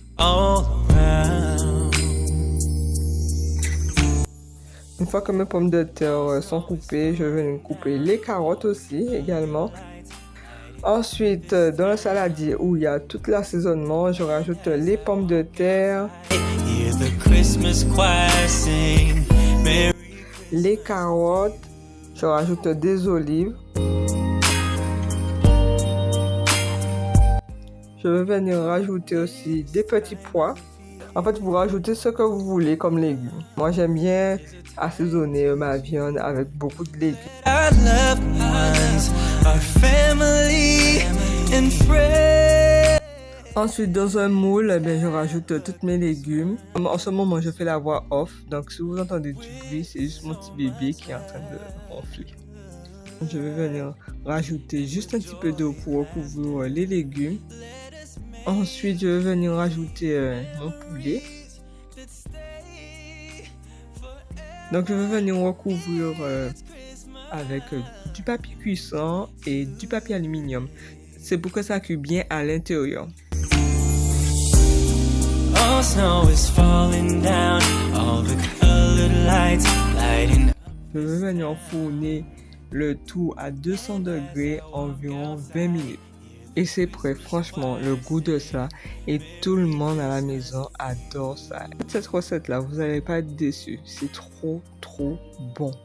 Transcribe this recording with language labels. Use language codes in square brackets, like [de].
[en] All around. [fr] Une fois que mes pommes de terre sont coupées, je vais couper les carottes aussi également. Ensuite, dans le saladier où il y a tout l'assaisonnement, je rajoute les pommes de terre, [en] Hear the Christmas choir sing. Merry [fr] les carottes, je rajoute des olives. Je vais venir rajouter aussi des petits pois. En fait, vous rajoutez ce que vous voulez comme légumes. Moi, j'aime bien assaisonner ma viande avec beaucoup de légumes. [en] our loved ones, our family and friends. [fr] Ensuite, dans un moule, eh bien, je rajoute tous mes légumes. En ce moment, je fais la voix off. Donc, si vous entendez du bruit, c'est juste mon petit bébé qui est en train de ronfler. Je vais venir rajouter juste un petit peu d'eau pour recouvrir les légumes. Ensuite, je vais venir rajouter mon poulet. Donc, je vais venir recouvrir avec du papier cuisson et du papier aluminium. C'est pour que ça cuit bien à l'intérieur. [en] All snow is falling down, all the colored lights lighting. [fr] Je vais venir enfourner le tout à 200 degrés environ 20 minutes. Et c'est prêt, franchement, le goût de ça. Et tout le monde à la maison adore ça. Cette recette-là, vous n'allez pas être déçus. C'est trop bon.